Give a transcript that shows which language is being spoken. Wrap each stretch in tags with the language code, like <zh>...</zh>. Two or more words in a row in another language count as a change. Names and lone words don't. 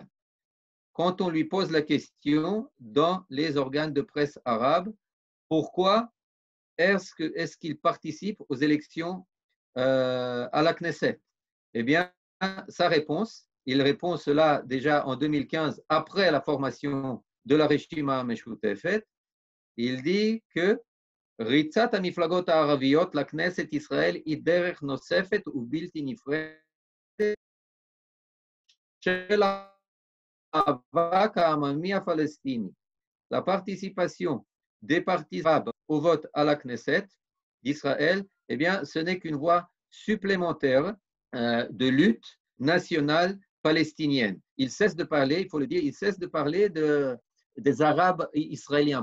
<fr>Quand on lui pose la question dans les organes de presse arabes, pourquoi est-ce qu'il participe aux élections à la Knesset? Eh bien, sa réponse, il répond cela déjà en 2015, après la formation de la Reshima Meshutefet. Il dit que</fr> <he>ריצת המפלגות הערביות לכנסת ישראל היא דרך נוספת ובלתי נפרדת של המאבק העממי הפלסטיני.</he> <fr>La participation des partis arabes au vote à la Knesset d'Israël, eh bien, ce n'est qu'une voie supplémentaire de lutte nationale palestinienne. Il cesse de parler, il faut le dire, il cesse de parler des Arabes israéliens.</fr>